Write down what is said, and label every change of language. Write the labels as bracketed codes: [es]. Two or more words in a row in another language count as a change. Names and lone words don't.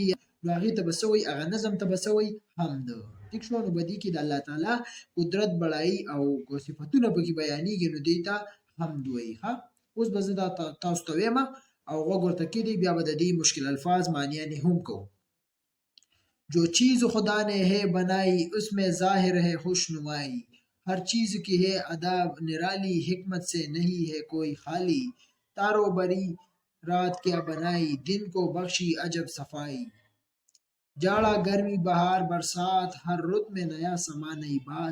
[ps] نو هغې ته به څه وایي؟ هغه نظم ته به څه وایي؟ حمد. ٹھیک شو. نو بدی کې د الله تعالی قدرت بڑایي او صفاتونه پکې بیانېږي نو دې ته حمد وایي. اوس به زه دا تاسو ته وایم او غوږ ورته کېږدئ. بیا به د دې مشکل الفاظ معنیانې هم کوو. [ur] جو چیز خدا نے ہے بنائی اس میں ظاہر ہے خوش نمائی. ہر چیز کی ہے ادا نرالی حکمت سے نہیں ہے کوئی خالی. تارو بری رات کیا بنائی دن کو بخشی عجب صفائی. جاڑا گرمی بہار برسات ہر رت میں نیا سما نئی بات.